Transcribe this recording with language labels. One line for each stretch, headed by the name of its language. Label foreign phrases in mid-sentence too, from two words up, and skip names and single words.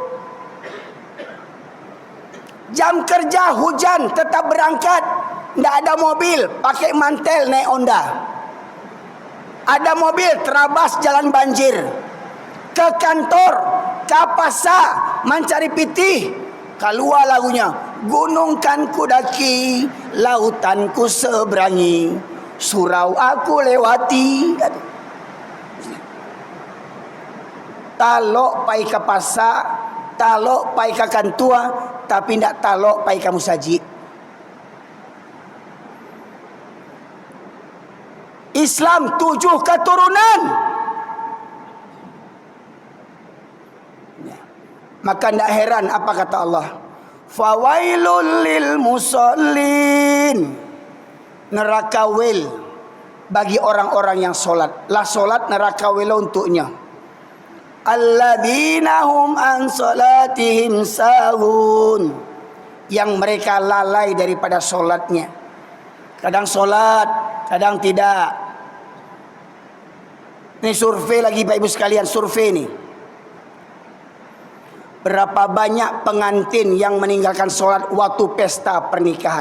Indonesian: Jam kerja hujan tetap berangkat, tidak ada mobil, pakai mantel naik Honda. Ada mobil terabas jalan banjir. Ke kantor, ke pasar mencari pitih. Keluar lagunya, gunung kan ku daki, lautan ku seberangi, surau aku lewati.
Minangkabau: Talok pai ke pasar, talok pai ke kantua, tapi tidak talok pai ke musajid.
Indonesian: Islam 7 keturunan. Maka tidak heran apa kata Allah,
Arabic: fawailul lil musallin,
Indonesian: neraka wil bagi orang-orang yang solat. Lah solat neraka wil untuknya.
Arabic: Alladzina hum an salatihim sahun,
Indonesian: yang mereka lalai daripada solatnya. Kadang solat, kadang tidak. Ini survei lagi Pak Ibu sekalian, survei ini. Berapa banyak pengantin yang meninggalkan sholat waktu pesta pernikahan?